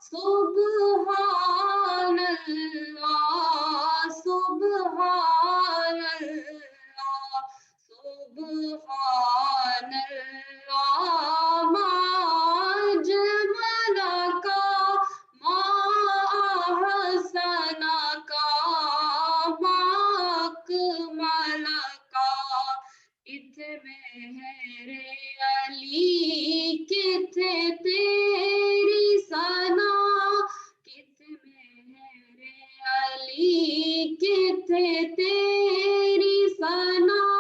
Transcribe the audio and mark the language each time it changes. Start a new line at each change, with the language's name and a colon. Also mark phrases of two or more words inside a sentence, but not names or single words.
Arabic: سبحان الله سبحان الله سبحان الله ما أجملك ما أحسنك ما أكملك
Punjabi: ਕਿੱਥੇ ਮੇਰੇ ਅਲੀ ਕਿੱਥੇ ਤੇਰੀ ਸਨਾ ਕਿੱਥੇ ਮੇਰੇ ਅਲੀ ਕਿੱਥੇ ਤੇਰੀ ਸਨਾ